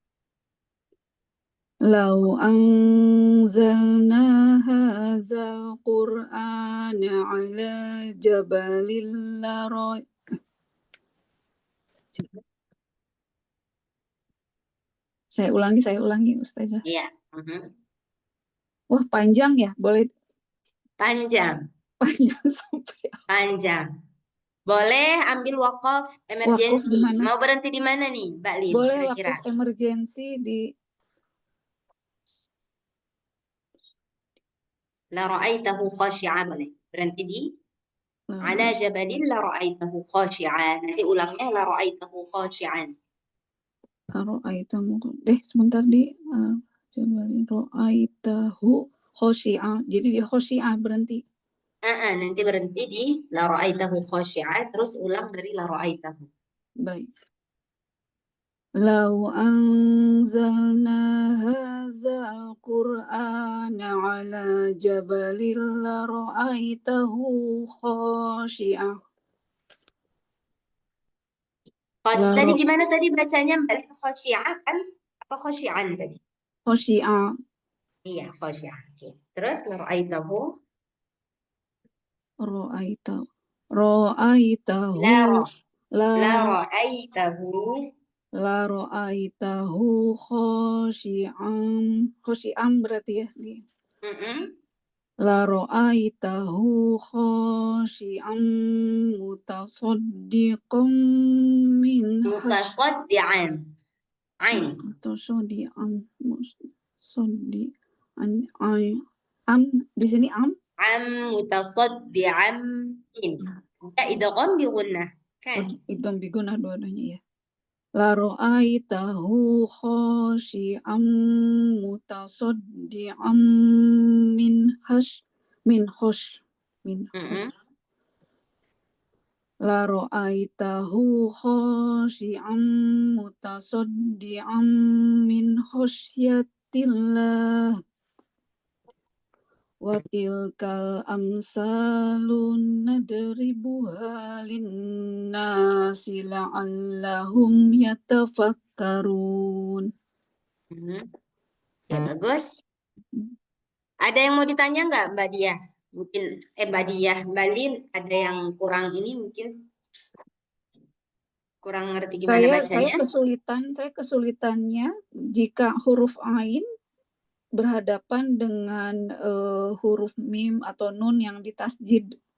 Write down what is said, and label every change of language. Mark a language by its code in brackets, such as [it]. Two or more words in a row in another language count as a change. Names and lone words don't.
[ar] لو أنزلنا هذا القرآن على جبل لـ [id] Saya ulangi Ustazah. Iya. Wah, panjang ya? Boleh Panjang. panjang sampai Panjang. Boleh ambil wakaf emergensi. di mana? Mau berhenti di mana nih, Mbak Lin? Boleh Kira-kira. wakaf emergensi di [ar] لرأيته خاشعا, [id] boleh. Berhenti di [ar] على جبل لرأيته خاشعا. [id] Nanti ulangnya [ar] لرأيته خاشعا. Ra'aitahu. [id] Sebentar di [ar] جبل رأيته خاشعا. [id] Jadi di khashi'a berhenti. Nanti berhenti di [ar] لرأيته خاشعا, [id] terus ulang dari [ar] لرأيته. Baik. لو أنزلنا هذا القرآن على جبل لرأيته خاشعا. [id] Tadi gimana tadi bacanya Mbak Lin? Khashi'a kan? Apa khashi'an tadi? [ar] Khashi'a. [id] Iya, khashi'a. Oke. Terus [ar] لرأيته. Ra'aitahu. لرأيته. لرأيته خاشعا [id] berarti ya di. [ar] لرأيته خاشعا متصدقا من Mutasaddi'an. Ain. [id] Mutasaddiqan di sini am [ar] متصدعا من. Ya, إدغام بغنة. Kan? إدغام بغنة [id] dua-duanya ya. [ar] لرأيته خاشعا متصدعا من لرأيته خاشعا متصدعا من خشية الله. وتلك الأمثال نضربها للناس لعلهم يتفكرون. [id] Ya, bagus. Ada yang mau ditanya nggak, Mbak Diah? Mungkin Mbak Diah, Mbak Lin, ada yang kurang ini mungkin kurang ngerti gimana bacanya? Saya kesulitannya jika huruf ain berhadapan dengan huruf mim atau nun yang ditasjid.